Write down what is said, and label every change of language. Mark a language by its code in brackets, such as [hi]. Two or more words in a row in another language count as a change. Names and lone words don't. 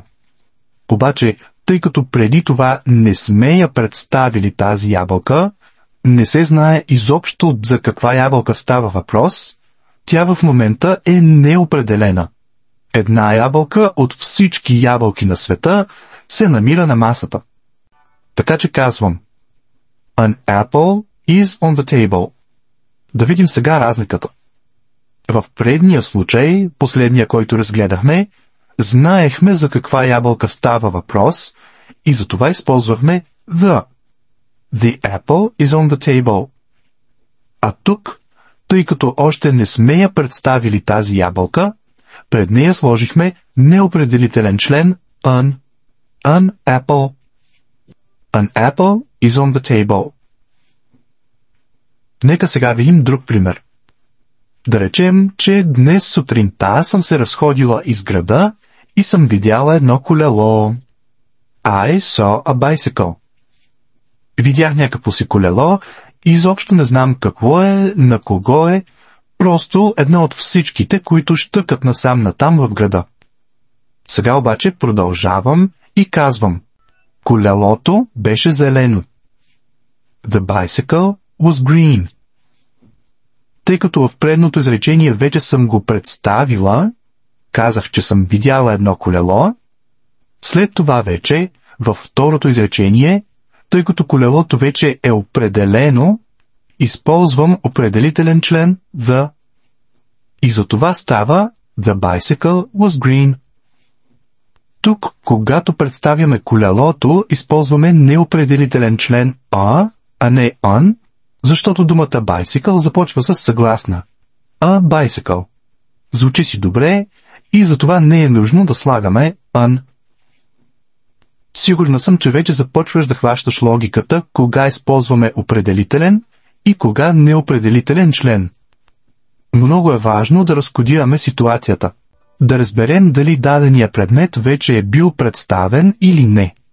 [bg] Обаче, тъй като преди това не сме я представили тази ябълка, не се знае изобщо за каква ябълка става въпрос, тя в момента е неопределена. Една ябълка от всички ябълки на света се намира на масата. Така че казвам [en] An apple is on the table. [bg] Да видим сега разликата. В предния случай, последния, който разгледахме, знаехме за каква ябълка става въпрос и затова използвахме the. [en] The apple is on the table. [bg] А тук, тъй като още не сме я представили тази ябълка, пред нея сложихме неопределителен член an. [en] An apple. An apple is on the table. [bg] Нека сега видим друг пример. Да речем, че днес сутринта съм се разходила из града и съм видяла едно колело. [en] I saw a bicycle. [bg] Видях някакво си колело и изобщо не знам какво е, на кого е, просто едно от всичките, които щъкат насам-натам в града. Сега обаче продължавам и казвам. Колелото беше зелено. [en] The bicycle was green. [bg] Тъй като в предното изречение вече съм го представила, казах, че съм видяла едно колело. След това вече, във второто изречение, тъй като колелото вече е определено, използвам определителен член the. И за това става [en] The bicycle was green. [bg] Тук, когато представяме колелото, използваме неопределителен член a не on, защото думата bicycle започва с съгласна. A bicycle. Звучи си добре и затова не е нужно да слагаме on. Сигурна съм, че вече започваш да хващаш логиката, кога използваме определителен и кога неопределителен член. Много е важно да разкодираме ситуацията, да разберем дали дадения предмет вече е бил представен или не.